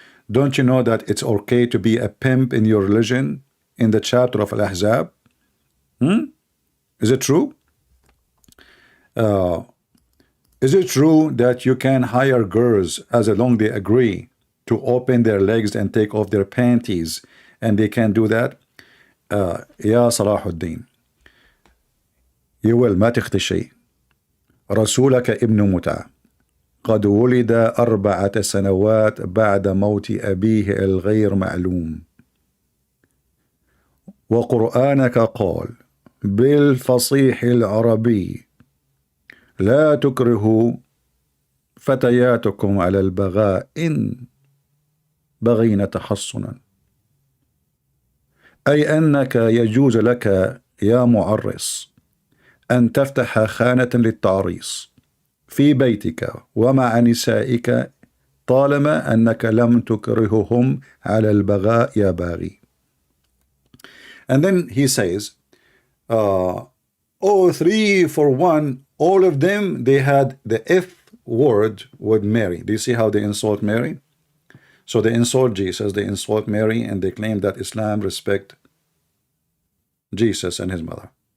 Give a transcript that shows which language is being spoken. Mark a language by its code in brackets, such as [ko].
[en] Don't you know that it's okay to be a pimp in your religion in the chapter of Al-Ahzab? Is it true? Is it true that you can hire girls as long as they agree to open their legs and take off their panties, and they can do that? [ar] يا صلاح الدين يقول ما تخطي شيء رسولك ابن متعة قد ولد 4 سنوات بعد موت أبيه الغير معلوم وقرآنك قال بالفصيح العربي لا تكرهوا فتياتكم على البغاء إن بغين تحصنا، أي أنك يجوز لك يا معرس أن تفتح خانة للتعريس في بيتك ومع نسائك طالما أنك لم تكرههم على البغاء يا باغي. [en] And then he says, oh, 3 for 1, all of them, they had the F word with Mary. Do you see how they insult Mary? So they insult Jesus, they insult Mary, and they claim that Islam respect Jesus and his mother.